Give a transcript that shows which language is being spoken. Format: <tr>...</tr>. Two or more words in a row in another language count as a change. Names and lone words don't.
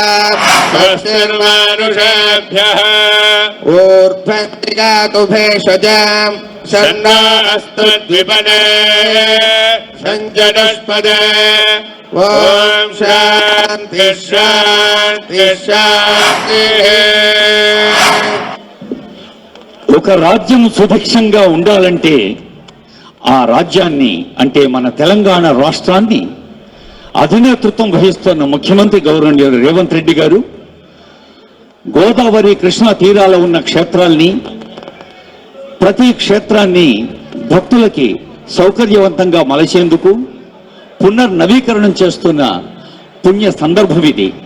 <sa>स्वस्तिर्मानुषेभ्यः ऊर्ध्वगातु भेषजाम् शन्नो अस्तु द्विपदे सञ्जनस्पदे ॐ शान्ति शान्ति शान्तिः.</sa> <te>ఒక రాజ్యం సుభిక్షంగా ఉండాలంటే ఆ రాజ్యాన్ని అంటే మన తెలంగాణ రాష్ట్రాన్ని అధినేతృత్వం వహిస్తున్న ముఖ్యమంత్రి గౌరవనీయులు రేవంత్ రెడ్డి గారు గోదావరి కృష్ణా తీరాల ఉన్న క్షేత్రాల్ని ప్రతి క్షేత్రాన్ని భక్తులకి సౌకర్యవంతంగా మలచేందుకు పునర్నవీకరణం చేస్తున్న పుణ్య సందర్భం ఇది.</te>